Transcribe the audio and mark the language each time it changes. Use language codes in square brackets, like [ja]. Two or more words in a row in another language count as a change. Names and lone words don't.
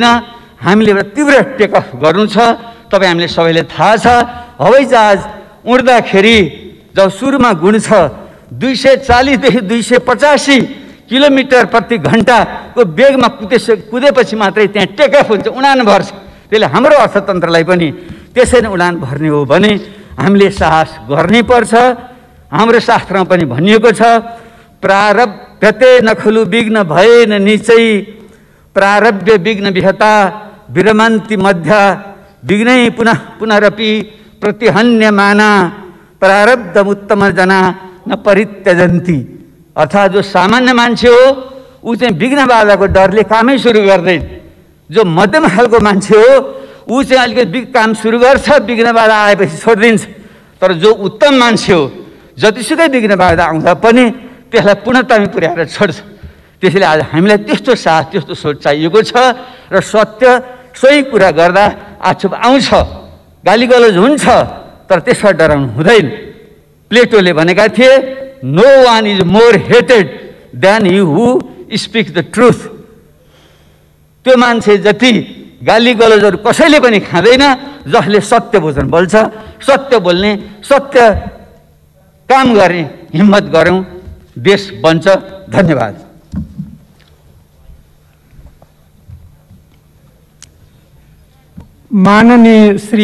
[ne] हामीले एउटा तीव्र टेकअफ गर्नु छ। तपाईँ हामीले सबैले थाहा छ, हवाईजहाज उड्दाखेरि जब सुरुमा गुण छ 240 देखि 285 किलोमिटर प्रति घन्टाको वेगमा कुदेपछि मात्रै त्यहाँ टेकअफ हुन्छ, उडान भर्छ। त्यसले हाम्रो अर्थतन्त्रलाई पनि त्यसरी उडान भर्ने हो भने हामीले साहस गर्नै पर्छ। [sa] हाम्रो शास्त्रमा पनि भनिएको छ, प्रारब्धते नखलु विघ्न भएन निचै, प्रारब्ध विघ्न विहता विरमन्ति मध्या, विघ्नै पुनः पुनरपि प्रतिहन्यमाना, प्रारब्ध उत्तम जना न परित्यजन्ति। [ne] अर्थात् जो सामान्य मान्छे हो ऊ चाहिँ विघ्न बाधाको डरले कामै सुरु गर्दैन। जो मध्यम खालको मान्छे हो ऊ चाहिँ अलिकति काम सुरु गर्छ, विघ्न बाधा आएपछि छोडिदिन्छ। तर जो उत्तम मान्छे हो जतिसुकै विघ्न बाधा आउँदा पनि त्यसलाई पूर्णतामा पुर्याएर छोड्छ। त्यसैले आज हामीलाई त्यस्तो साहस, त्यस्तो सोच चाहिएको छ र सत्य सोही कुरा गर्दा आक्षेप आउँछ, गालीगलोज हुन्छ, तर त्यसमा डराउनु हुँदैन। प्लेटोले भनेका थिए, [en] No one is more hated than you who speak the truth. [ne] त्यो मान्छे जति गालीगलोजहरू कसैले पनि खाँदैन जसले सत्य वचन बोल्छ। सत्य बोल्ने, सत्य काम गर्ने हिम्मत गरौँ, देश बन्छ। धन्यवाद। माननीय श्री